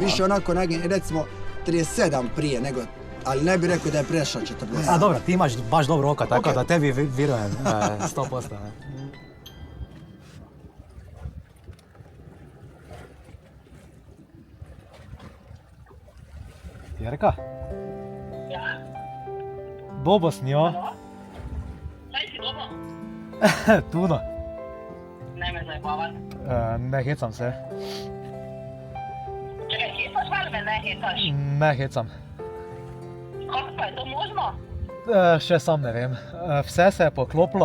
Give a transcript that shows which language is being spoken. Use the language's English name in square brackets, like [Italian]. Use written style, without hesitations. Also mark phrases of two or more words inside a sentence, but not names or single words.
[Croatian] Više onako, recimo 37 prije nego, ali ne bih rekao da je prešao 40. A dobro, ti imaš baš dobro oko, tako da tebi vjerujem 100%. Jerka? [Slovenian] Ja. Bobo s njo? Kaj si Bobo? Tuno. Ne me zajebavat. Ne hecam se. Čekaj, hecaš ali me ne hecaš? Ne hecam. Kako pa je to možno? Še sam ne vem. Vse se je poklopilo.